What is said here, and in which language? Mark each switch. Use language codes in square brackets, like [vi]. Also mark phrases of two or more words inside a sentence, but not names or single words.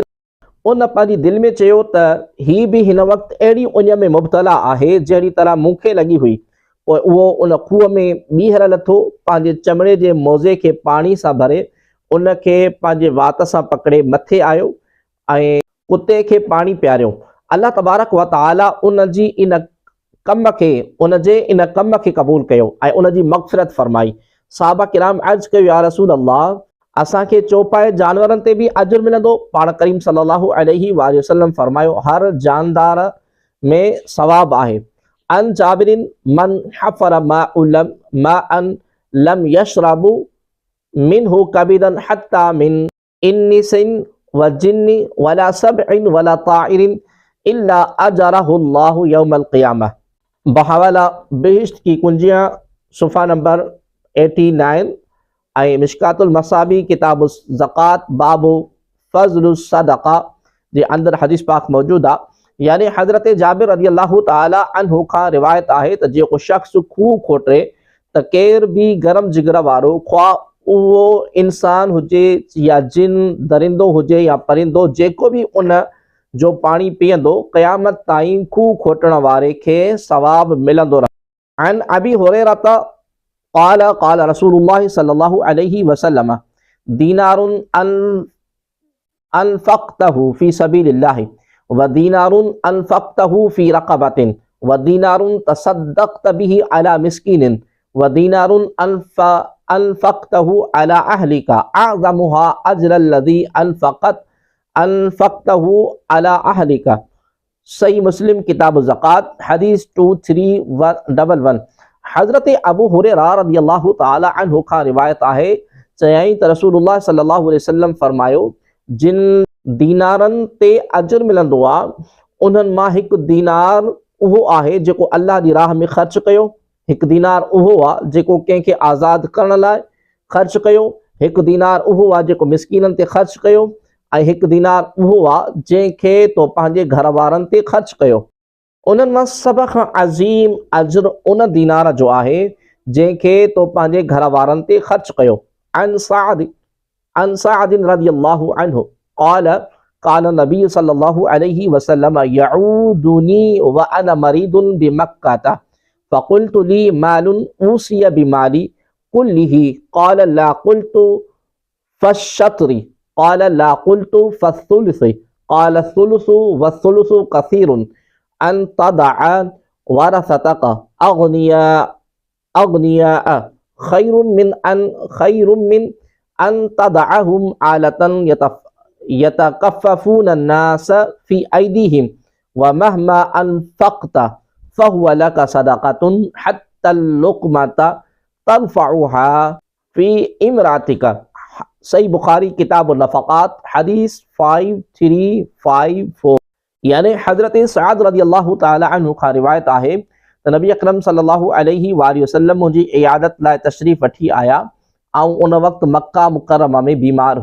[sd] उन पंहिंजी दिलि में चयो त ही बि हिन वक़्तु अहिड़ी उञ में मुब्तला आहे जहिड़ी तरह मूंखे लॻी हुई। पोइ उहो उन खूह में ॿीहर लथो, पंहिंजे चमड़े जे मोज़े खे पाणी सां भरे उनखे पंहिंजे वात सां पकड़े मथे आयो ऐं कुते खे पाणी पियारियो। [ar] الله تبارك وتعالى [sd] उनजे इन कम खे क़बूल कयो ऐं उनजी मग़फ़िरत फरमाई। सहाबा किराम अर्ज़ कयो, [ar] يا رسول الله, [sd] असांखे चौपाए जानवरनि ते बि अजुर मिलंदो? पाण करीम [ar] صلى الله عليه وسلم [sd] फरमायो, हर जानदार में सवाब आहे। [ar] عن جابر من حفر ماء لم يشرب منه كبد حتى من الإنس والجن ولا سبع ولا طائر إلا آجره الله يوم القيامة. [sd] बहवाला बेहिश्त की कुंजियाँ सुफ़ा नंबर 89 ऐं मिशकातुल मसाबी किताब ज़कात [ar] باب فضل الصدقة [sd] जे अंदर हदीस पाक मौजूद आहे। यानी हज़रत जाबिर [ar] رضي الله تعالى عنه [sd] खां रिवायत आहे त जेको शख़्स खूह खोटे त केर भी गरम जिगर वारो, ख़्वा उहो इंसान हुजे या जिन, दरिंदो हुजे या परिंदो, जेको भी उन जो पाणी पीअंदो, क़यामत ताईं खूह खोटण वारे खे सवाब मिलंदो रहे। [ar] عن أبي هريرة قال قال رسول الله صلى الله عليه وسلم دينار أنفقته في سبيل الله ودينار أنفقته في رقبة ودينار تصدقت به على مسكين ودينار أنفقته على أهلك أعظمها أجرا الذي أنفقته على أهلك. [sd] सही मुस्लिम किताब ज़कात हदीस 2311। हज़रत अबू हुरैरा [ar] رضي الله تعالى عنه [sd] खां रिवायत आहे, चयाईं त रसूलुल्लाह [ar] صلى الله عليه وسلم [sd] फरमायो, जिन दीनारनि ते अजर मिलंदो आहे उन्हनि मां हिकु दीनार उहो आहे जेको अल्लाह जी राह में ख़र्च कयो, हिकु दीनार उहो आहे जेको कंहिंखे आज़ाद करण लाइ ख़र्च कयो, हिकु दीनार उहो आहे जेको मिस्कीननि ते ख़र्च कयो, ऐं हिकु दीनार उहो आहे जंहिंखे तो पंहिंजे घर वारनि ते ख़र्च कयो। उन्हनि मां सभ खां अज़ीम अजर उन दीनार जो आहे जंहिंखे तो पंहिंजे घर वारनि ते ख़र्च कयो। [ar] عن سعد رضي الله عنه قال قال النبي صلى الله عليه وسلم يعودني وأنا مريض بمكة فقلت لي مال أوصي بمالي كله قال لا قلت فالشطر قال لا قلت فالثلث قال الثلث والثلث كثير أن تدع ورثتك أغنياء خير من أن تدعهم عالة يتكففون الناس في أيديهم ومهما أنفقت فهو لك صدقة حتى اللقمة ترفعها في امرأتك. [sd] सही बुखारी किताब नफ़क़ात हदीस 5354। यानी हज़रत सअद [ar] رضي الله تعالى عنه [sd] खां रिवायत आहे त नबी अकरम [ar] صلى الله عليه وسلم [sd] मुंहिंजी इयादत लाइ तशरीफ़ वठी आया ऐं उन वक़्तु मक्का मुकरमा में बीमार।